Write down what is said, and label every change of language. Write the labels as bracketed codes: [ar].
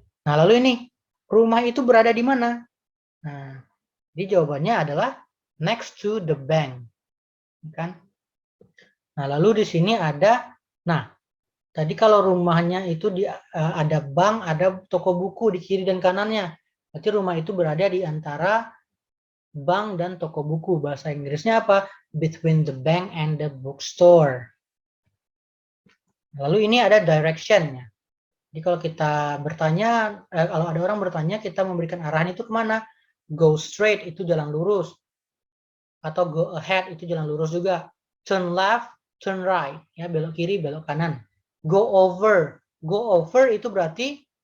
[id] Nah, lalu ini, rumah itu berada di mana? Nah, jadi jawabannya adalah [en] next to the bank. [id] Kan? Nah, lalu di sini ada, nah, tadi kalau rumahnya itu ada bank, ada toko buku di kiri dan kanannya. Berarti rumah itu berada di antara bank dan toko buku. Bahasa Inggrisnya apa? [en] Between the bank and the bookstore. [id] Lalu ini ada direction-nya. Jadi kalau kita bertanya, kalau ada orang bertanya, kita memberikan arahan itu kemana? [en] Go straight, [id] itu jalan lurus. Atau [en] go ahead, [id] itu jalan lurus juga. [en] Turn left, turn right, [id] ya belok kiri, belok kanan. [en] Go over [id] itu berarti